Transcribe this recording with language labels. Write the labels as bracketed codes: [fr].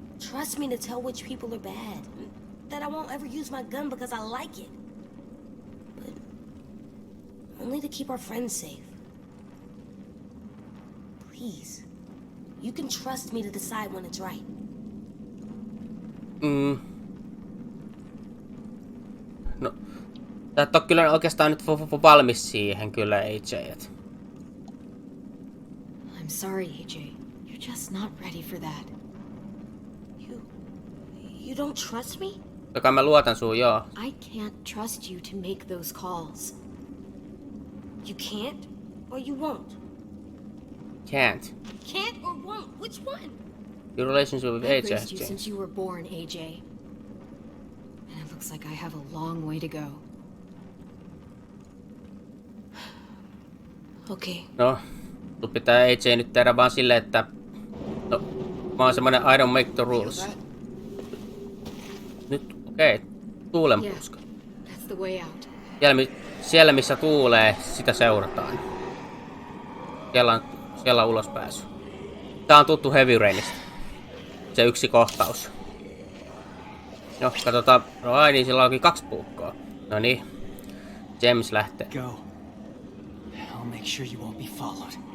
[en] Trust me to tell which people are bad. That I won't ever use my gun because I like it. But only to keep our friends safe. Please. You can trust me to decide when it's right. [fi] No, sä et oo kyllä oikeastaan nyt valmis siihen kyllä, AJ. [en] I'm sorry, AJ. You're just not ready for that. You don't trust me? [fi] Joka mä luotan suun, joo. [en] I can't trust you to make those calls. You can't or you won't? Can't. Can't or won't? Which one? Your relationship with I've AJ has raised you changed. since you were born, AJ. And it Looks like I have a long way to go. Okay. [fi] No, sun pitää AJ nyt tehdä vaan silleen, että... No, mä oon semmonen [en] I don't make the rules. [fi] Nyt, okei. Tuulenpuuska. [en] That's the way out. [fi] Siellä missä tuulee, sitä seurataan. Siellä on ulospääsy. Tää on tuttu Heavy Rainista. Se yksi kohtaus. No, katsotaan. No ai niin, sillä onkin 2 puukkoa. No niin. James lähtee. [en] Go. I'll make sure you won't be followed.